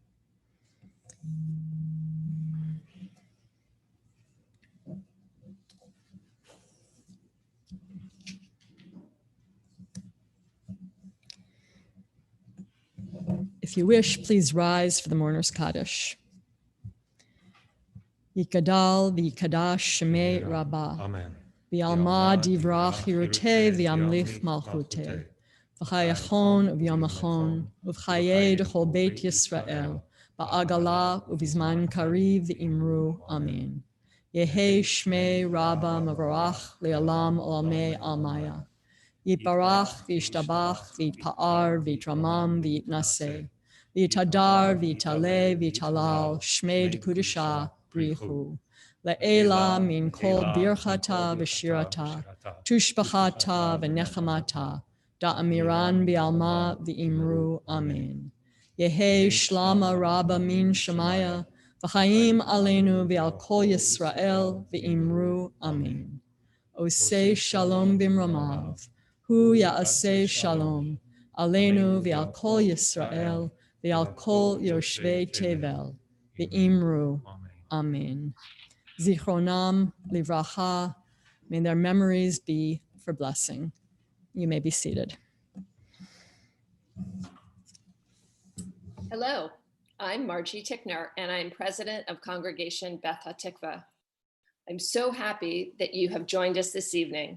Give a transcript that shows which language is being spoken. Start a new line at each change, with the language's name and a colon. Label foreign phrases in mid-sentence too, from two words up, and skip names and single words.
English: If you wish, please rise for the mourner's Kaddish.
Aramaic: יתגדל ויתקדש שמה רבא. Amen. בעלמא די ברא כרעותה וימליך מלכותה. בחייכון וביומיכון ובחיי דכל בית ישראל. בעגלא ובזמן קריב ואמרו. Amen. יהא שמה רבא מברך לעלם עלמי עלמיא. יתברך וישתבח ויתפאר ויתרומם ויתנשא. ויתהדר ויתעלה ויתהלל שמה דקודשא בריך הוא. לעלא מן כל ברכתא ושירתא, תשבחתא ונחמתא, דאמירן בעלמא ואמרו. Amen. יהא שלמא רבא מן שמיא, וחיים עלינו ועל כל ישראל ואמרו. Amen.
Hebrew: עושה שלום במרומיו, הוא יעשה שלום, עלינו ועל כל ישראל ועל כל יושבי תבל, ואמרו. Amen. זכרונם לברכה,
English: may their memories be for blessing. You may be seated. Hello, I'm Margie Tickner, and I'm president of Congregation Beth HaTikvah. I'm so happy that you have joined us this evening.